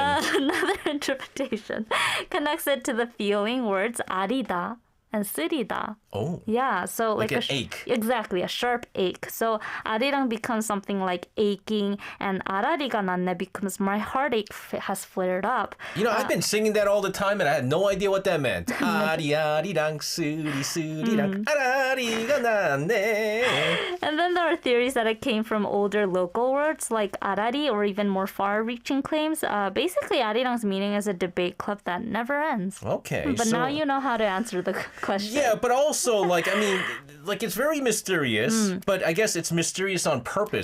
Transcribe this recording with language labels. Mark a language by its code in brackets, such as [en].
[en] Another interpretation connects it to the feeling words 아리다 and 쓰리다. Oh. Yeah, so Like like an ache. Exactly, a sharp ache. So 아리랑 becomes something like aching, and [ko] 아라리가 났네 [en] becomes my heartache has flared up. I've been singing that all the time, and I had no idea what that meant. [ko] 아리랑 쓰리 쓰리랑 아라리가 나네. [en] And then there are theories that it came from older local words like arari or even more far-reaching claims. Basically, arirang's meaning is a debate club that never ends. Okay. But so, now you know how to answer the question. Yeah, but also, it's very mysterious, but I guess it's mysterious on purpose,